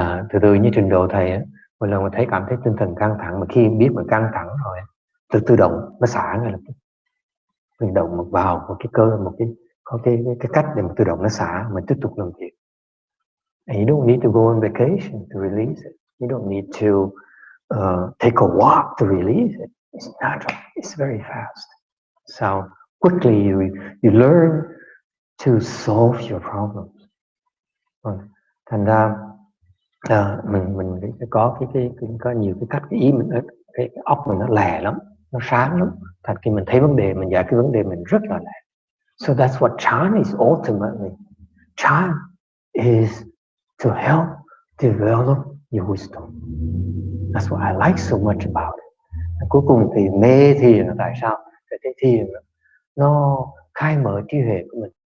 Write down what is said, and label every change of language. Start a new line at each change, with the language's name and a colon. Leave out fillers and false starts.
Vietnamese: Từ từ như trình độ thầy, mỗi lần mà thấy cảm thấy tinh thần căng thẳng, mà khi biết mà căng thẳng rồi, tự động nó xả ngay lập tức. Tự động vào một cái cơ, có cái cách để mà tự động nó xả, mình tiếp tục làm việc.
English: And you don't need to go on vacation to release it. You don't need to take a walk to release it. It's natural. It's very fast. So quickly you learn to solve your problems.
Vietnamese: Thành ra mình có có nhiều cái cách, cái ý mình, cái óc mình nó lè lắm, nó sáng lắm. Thành khi mình thấy vấn đề, mình giải cái vấn đề mình rất là lẹ.
English: So that's what Chan is ultimately. Chan is to help develop your wisdom. That's what I like so much about it.
Vietnamese: Cuối cùng thì mê thiền là tại sao? Tại cái thiền nó khai mở trí huệ của mình.